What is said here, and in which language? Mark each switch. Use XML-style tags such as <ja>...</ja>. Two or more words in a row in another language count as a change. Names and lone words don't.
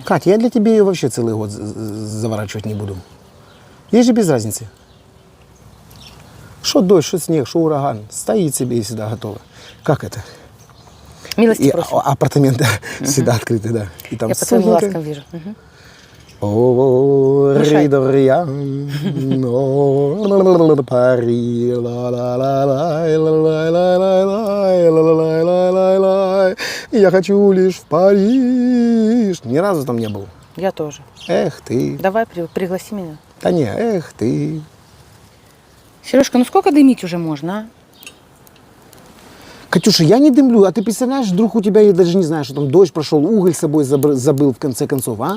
<ru>Катя, я для тебя ее вообще целый год заворачивать не буду. Ей же без разницы. Что дождь, что снег, что ураган. Стоит себе и всегда готова. Как это? Милости И просим. апартаменты всегда открыты, да. И там Я по твоим сухенько. глазкам вижу. Мгм. О, Мешай. Ридорьян, Пари, ла-ла-ла-лай, я хочу лишь в Париж. Ни разу там не был. Я тоже. Эх ты. Давай, пригласи меня. Да не, эх ты. Сережка, ну сколько дымить уже можно, а? Катюша, я не дымлю, а ты представляешь, вдруг у тебя, я даже не знаю, что там дождь прошел, уголь с собой забыл в конце концов, а?</ru>